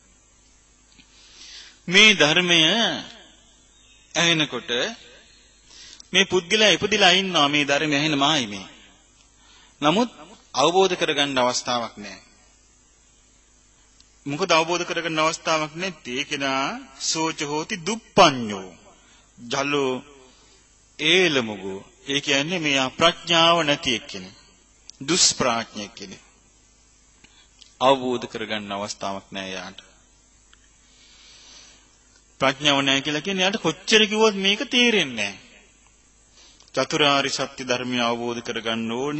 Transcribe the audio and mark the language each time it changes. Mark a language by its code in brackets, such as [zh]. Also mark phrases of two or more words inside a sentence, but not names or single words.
[si] මේ ධර්මය ඇහෙනකොට මේ පුද්ගලයා ඉපදිලා ඉන්නවා මේ ධර්මය ඇහෙනමායි මේ. නමුත් අවබෝධ කරගන්න අවස්ථාවක් නැහැ. මොකද අවබෝධ කරගන්න අවස්ථාවක් නැත්තේ [pi] ඒකේනා සෝච හෝති දුප්පඤ්ඤෝ ජලෝ ඒලමුගෝ. [si] ඒ කියන්නේ මේ ප්‍රඥාව නැති එක්කෙනෙක්. දුෂ්ප්‍රඥෙක් කෙනෙක්. අවබෝධ කරගන්න අවස්ථාවක් නැහැ යාට. ප්‍රඥාව නැහැ කියලා කියන්නේ යාට කොච්චර කිව්වොත් මේක තේරෙන්නේ නැහැ. චතුරාර්ය සත්‍ය ධර්මය අවබෝධ කරගන්න ඕනි.